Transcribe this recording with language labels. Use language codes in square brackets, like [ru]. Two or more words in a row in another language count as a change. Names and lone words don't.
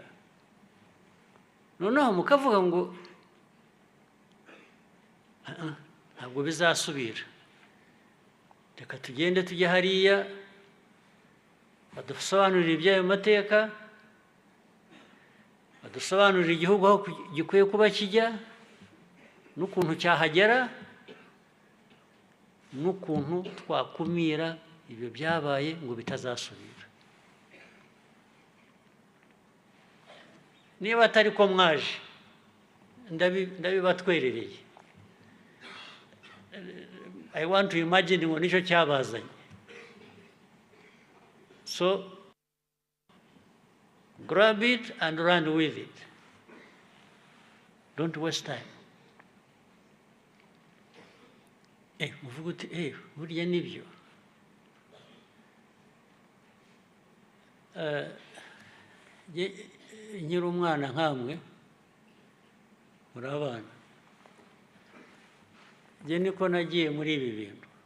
[rw] Noneho mukavuga ngo ntabwo bizasubira, reka tugende tujye hariya badusobanurira iby'ayo mateka, badusobanurira igihugu aho gikwiye kuba kijya, n'ukuntu cyahagera, n'ukuntu twakumira ibyo byabaye ngo bitazasubira. Niba atari ko mwaje, ndabibatwerereye. [en] I want to imagine [rw] ngo nicyo cyabazanye. [en] So grab it and run with it. Don't waste time. [rw] Muvuga uti burya nibyo. Nyiri umwana nkamwe muri abana, njye niko nagiye muri ibi bintu.